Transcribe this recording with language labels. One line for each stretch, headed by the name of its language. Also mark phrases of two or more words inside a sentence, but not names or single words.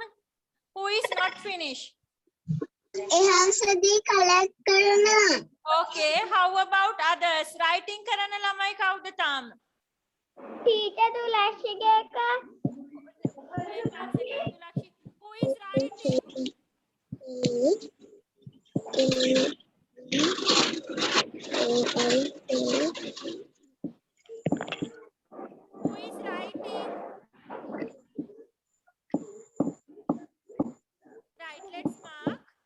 English: Who is not finished?
Sinhala: එහාසදී කලෙක්ට් කරනවා.
English: Okay, how about others? Writing
Sinhala: කරන ළමයි කවුද තාම? ටීචර් දුලක්ෂිගේ එක.
English: Who is writing? Who is writing? Right, let's mark.